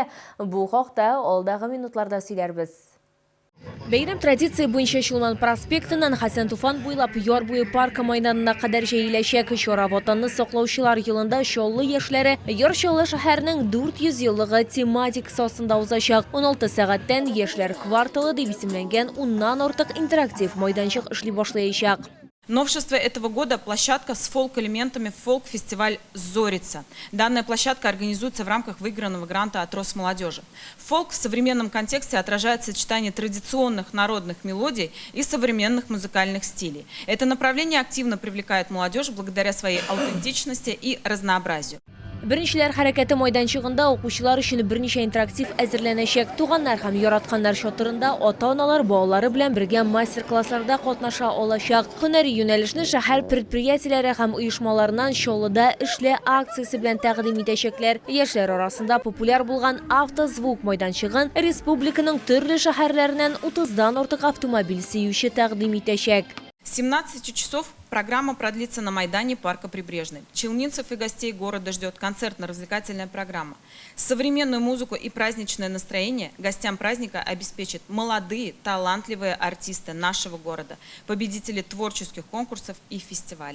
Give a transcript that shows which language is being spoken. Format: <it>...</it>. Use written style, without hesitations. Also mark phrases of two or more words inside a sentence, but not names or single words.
<tt>Бу хакта алдагы минутларда сөйләрбез. Бәйрәм традиция буенча Чулман проспектыннан Хәсән Туфан буйлап яр буе паркы майданына кадәр җәеләчәк. Чара ватанны саклаучылар елында Чоллы яшьләре Яршолы шәһәрнең 400 еллыгы тематикасы астында узачак. 16 сәгатьтән яшьләр кварталы дип исемләнгән 10ннан артык интерактив майданчык эшли башлаячак.</tt> <ru>Новшество этого года – площадка с фолк-элементами «Фолк-фестиваль Зорица». Данная площадка организуется в рамках выигранного гранта от Росмолодежи. Фолк в современном контексте отражает сочетание традиционных народных мелодий и современных музыкальных стилей. Это направление активно привлекает молодежь благодаря своей аутентичности и разнообразию.</ru> <tt>Беренчеләр хәрәкәте майданчыгында укучылар өчен берничә интерактив әзерләнәчәк. Туганнар һәм яратканнар чатырында ата-аналар балалары белән бергә мастер-классларда катнаша алачак. Һөнәри юнәлешне шәһәр предприятиеләре һәм оешмаларыннан Чоллыда эшле акциясе белән тәкъдим итәчәкләр. Яшьләр арасында популяр булган автозвук майданчыгын республиканың төрле шәһәрләреннән 30дан артык автомобиль сөюче тәкъдим итәчәк.</tt> <ru>17 часов программа продлится на Майдане парка Прибрежный. Челнинцев и гостей города ждет концертно-развлекательная программа. Современную музыку и праздничное настроение гостям праздника обеспечат молодые, талантливые артисты нашего города, победители творческих конкурсов и фестивалей.</ru>